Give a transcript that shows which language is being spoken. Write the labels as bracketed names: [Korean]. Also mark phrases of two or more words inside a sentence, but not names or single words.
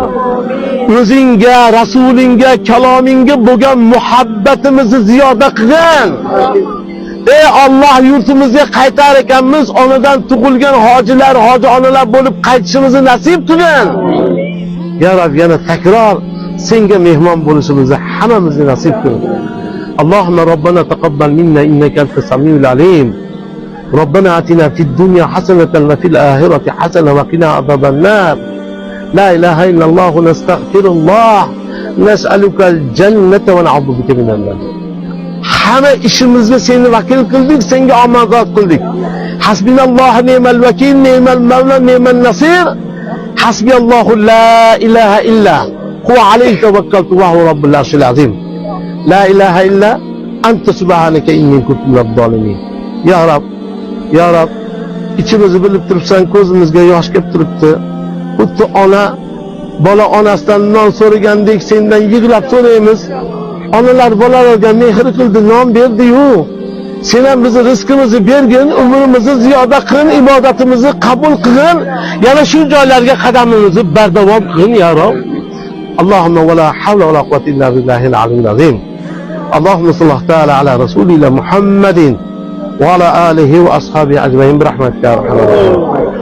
[Uzbek] O'zingga, rasulingga, kalomingga bo'lgan muhabbatimizni ziyoda qilgin. Ey Allah, yurtimizga qaytar ekanmiz, onadan tug'ilgan hojilar, hoji onalar bo'lib qaytishimizni nasib qilgin. [Arabic] يا رب, [Uzbek] yana takror senga mehmon bo'lishimizni hammamizga nasib qil. [Arabic] اللهم ربنا تقبل منا إنك أنت السميع العليم. ربنا آتنا في الدنيا حسنة وفي الآخرة حسنة وقنا عذاب النار. لا إله إلا الله نستغفر الله نسألك الجنة ونعوذ بك من النار. [Uzbek] Hamma ishimizni seni vakil qildik, senga omonat qildik. [Arabic] حسبنا الله نعم الوكيل، نعم المولى، نعم النصير. حسبي الله لا إله إلا هو عليه توكلت وهو رب العرش العظيم. لا إله إلا أنت سبحانك إني كنت من الظالمين. يا رب، يا رب, [Uzbek] içimizni bilib turibsan, ko'zimizga yosh kelib turibdi. Xuddi ona bola onasidan non so'ragandek sendan yig'lab so'raymiz. Onalar bolalarga mehr qildi, non berdi-yu. Sen ham bizning rizqimizni bergin, umrimizni ziyoda qilgin, ibodatimizni qabul qilgin. Yana shu joylarga qadamimizni bardavom qilgin [Arabic] يا رب. اللهم ولا حول ولا قوة إلا بالله العلي العظيم. اللهم صل تعالى على رسولنا محمد وعلى آله وأصحابه أجمعين برحمتك يا أرحم الراحمين.